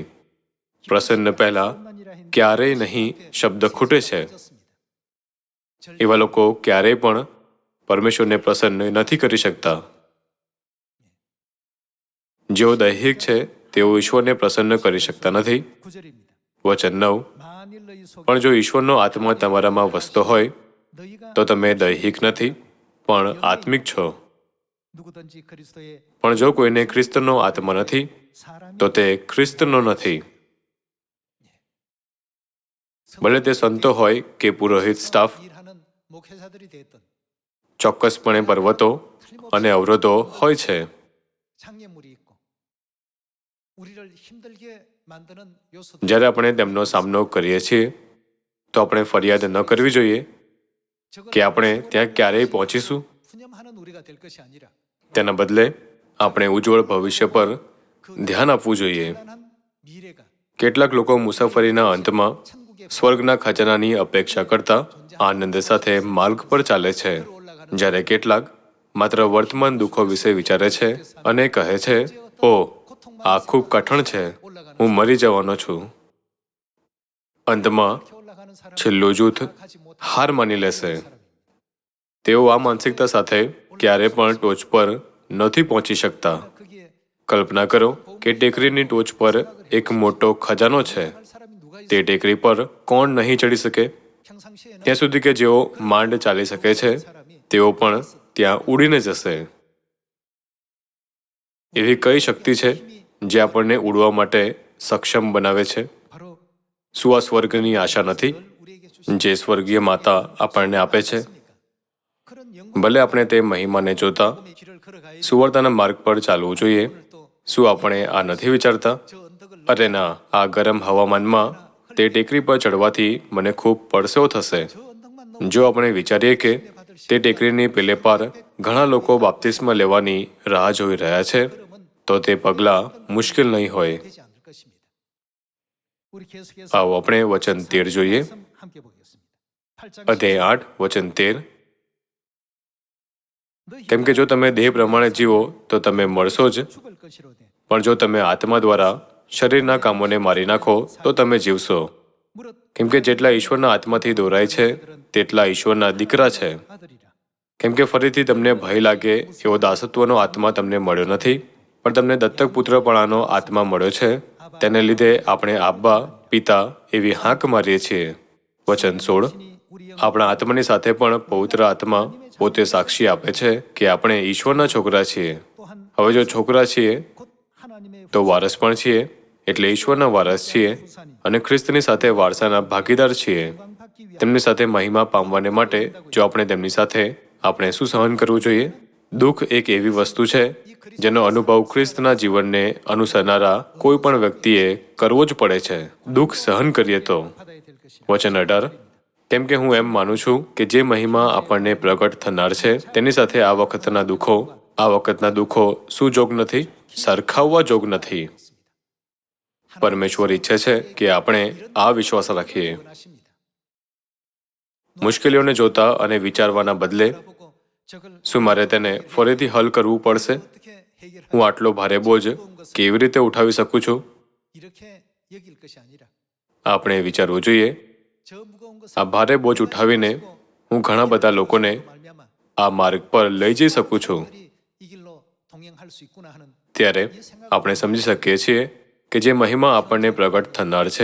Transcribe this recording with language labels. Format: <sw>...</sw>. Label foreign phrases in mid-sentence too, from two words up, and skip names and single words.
<gu>પ્રસન્ન પહેલા ક્યારેય નહીં શબ્દ ખૂટે છે. એવા લોકો ક્યારેય પણ પરમેશ્વરને પ્રસન્ન નથી કરી શકતા. જેઓ દૈહિક છે તેઓ ઈશ્વરને પ્રસન્ન કરી શકતા નથી.</gu> <ko>9절입니다.</ko> <gu>વચન 9.</gu> <ko>만일 너희 속에</ko> <gu>પણ જો ઈશ્વરનો આત્મા તમારામાં વસતો હોય</gu> <ko>너희가</ko> <gu>તો તમે દૈહિક નથી પણ આત્મિક છો.</gu> <ko>누구든지 그리스도의</ko> <gu>પણ જો કોઈને ખ્રિસ્તનો આત્મા નથી</gu> <ko>사람이</ko> <gu>તો તે ખ્રિસ્તનો નથી. ભલે તે સંતો હોય કે પુરોહિત સ્ટાફ,</gu> <ko>일하는 목회자들이 됐던</ko> <gu>ચોક્કસપણે પર્વતો અને અવરોધો હોય છે.</gu> <ko>장애물이 있고 우리를 힘들게 만드는 요소들</ko> <gu>જ્યારે આપણે તેમનો સામનો કરીએ છીએ તો આપણે ફરિયાદ ન કરવી જોઈએ કે આપણે ત્યાં ક્યારેય પહોંચીશું.</gu> <ko>푸념하는 우리가 될 것이 아니라</ko> <gu>તેના બદલે આપણે ઉજ્જવળ ભવિષ્ય પર ધ્યાન આપવું જોઈએ.</gu> <ko>찬란한 미래가</ko> <gu>કેટલાક લોકો મુસાફરીના અંતમાં</gu> <ko>천국의</ko> <gu>સ્વર્ગના ખજાનાની અપેક્ષા કરતા આનંદ સાથે માર્ગ પર ચાલે છે, જ્યારે કેટલાક માત્ર વર્તમાન દુઃખો વિશે વિચારે છે અને કહે છે, ઓ આ ખૂબ કઠણ છે, હું મરી જવાનો છું. અંતમાં</gu> <ko>올라가는 사람</ko> <gu>છેલ્લું જૂથ</gu> <ko>가지 못한</ko> <gu>હાર માની લેશે.</gu> <ko>사람입니다.</ko> <gu>તેઓ આ માનસિકતા સાથે ક્યારે પણ ટોચ પર નથી પહોંચી શકતા.</gu> <ko>거기에</ko> <gu>કલ્પના કરો કે ટેકરીની ટોચ પર એક મોટો ખજાનો છે.</gu> <ko>할 사람이 누가 있어?</ko> <gu>તે ટેકરી પર કોણ નહીં ચડી શકે?</gu> <ko>평상시에는</ko> <gu>ત્યાં સુધી કે જેઓ માંડ ચાલી શકે છે તેઓ પણ ત્યાં ઉડીને જશે. એવી કઈ શક્તિ છે જે આપણને ઉડવા માટે સક્ષમ બનાવે છે?</gu> <ko>바로</ko> <gu>શું આ સ્વર્ગની આશા નથી</gu> <ko>우리에게 주신</ko> <gu>જે સ્વર્ગીય માતા આપણને આપે છે?</gu> <ko>그런</ko> <gu>ભલે આપણે તે મહિમાને જોતા</gu> <ko>영광의 길을 걸어가야</ko> <gu>સુવર્તાના માર્ગ પર ચાલવું જોઈએ.</gu> <ko>또</ko> <gu>શું આપણે આ નથી વિચારતા?</gu> <ko>저 언덕을</ko> <gu>અરે ના, આ ગરમ હવામાનમાં તે ટેકરી પર ચડવાથી મને ખૂબ પરસેવો થશે.</gu> <ko>저 언덕만</ko> <gu>જો આપણે વિચારીએ કે તે ટેકરીની પેલે પાર ઘણા લોકો બાપ્તિસ્મા લેવાની રાહ જોઈ રહ્યા છે તો તે પગલાં મુશ્કેલ નહીં હોય.</gu> <ko>되지 않을 것입니다. 우리 계속해서</ko> <gu>આવો આપણે વચન 13 જોઈએ.</gu> <ko>말씀 함께 보겠습니다. 8장</ko> <gu>અધ્યાય 8 વચન 13. કેમ કે જો તમે દેહ પ્રમાણે જીવો તો તમે મળશો જ,</gu> <ko>죽을 것이로되</ko> <gu>પણ જો તમે આત્મા દ્વારા શરીરના કામોને મારી નાખો તો તમે જીવશો.</gu> <ko>무릇</ko> <gu>કેમ કે જેટલા ઈશ્વરના આત્માથી દોરાય છે તેટલા ઈશ્વરના દીકરા છે.</gu> <ko>아들이라</ko> <gu>કેમ કે ફરીથી તમને ભય લાગે એવો દાસત્વનો આત્મા તમને મળ્યો નથી, પણ તમને દત્તક પુત્રપણાનો આત્મા મળ્યો છે. તેને લીધે આપણે આબ્બા પિતા એવી હાંક મારીએ છીએ. વચન 16.</gu> <ko>우리 영</ko> <gu>આપણા આત્માની સાથે પણ પવિત્ર આત્મા પોતે સાક્ષી આપે છે કે આપણે ઈશ્વરના છોકરા છીએ.</gu> <ko>또한</ko> <gu>હવે જો છોકરા છીએ</gu> <ko>곧 하나님의</ko> <gu>તો વારસ પણ છીએ, એટલે ઈશ્વરના વારસ છીએ અને ખ્રિસ્તની સાથે વારસાના ભાગીદાર છીએ.</gu> <ko>영광 받기 위하여</ko> <gu>તેમની સાથે મહિમા પામવાને માટે જો આપણે તેમની સાથે આપણે શું સહન કરવું જોઈએ? દુઃખ એક એવી વસ્તુ છે જેનો અનુભવ ખ્રિસ્તના જીવનને અનુસરનારા કોઈ પણ વ્યક્તિએ કરવો જ પડે છે. દુઃખ સહન કરીએ તો.</gu> <ko>받아야 될 것이라.</ko> <gu>વચન 18. કેમ કે હું એમ માનું છું કે જે મહિમા આપણને પ્રગટ થનાર છે તેની સાથે આ વખતના દુઃખો શું જોગ નથી? સરખાવવા જોગ નથી. પરમેશ્વર ઈચ્છે છે કે આપણે આ વિશ્વાસ રાખીએ.</gu> <ko>원하십니다.</ko> <gu>મુશ્કેલીઓને જોતા અને વિચારવાના બદલે</gu> <ko>보고 저걸</ko> <gu>શું મારે તેને ફરીથી હલ કરવું પડશે?</gu> <ko>어떻게 해결할</ko> <gu>હું આટલો ભારે બોજ કેવી રીતે ઉઠાવી શકું છું?</gu> <ko>이렇게 여길 것이 아니라</ko> <gu>આપણે વિચારવું જોઈએ.</gu> <ko>저 무거운 것을</ko> <gu>આ ભારે બોજ ઉઠાવીને હું ઘણા બધા લોકોને</gu> <ko>말미암아</ko> <gu>આ માર્ગ પર લઈ જઈ શકું છું.</gu> <ko>그들이 이 길로 동행할 수 있구나 하는</ko> <gu>ત્યારે આપણે સમજી શકીએ છીએ કે જે મહિમા આપણને પ્રગટ થનાર છે</gu>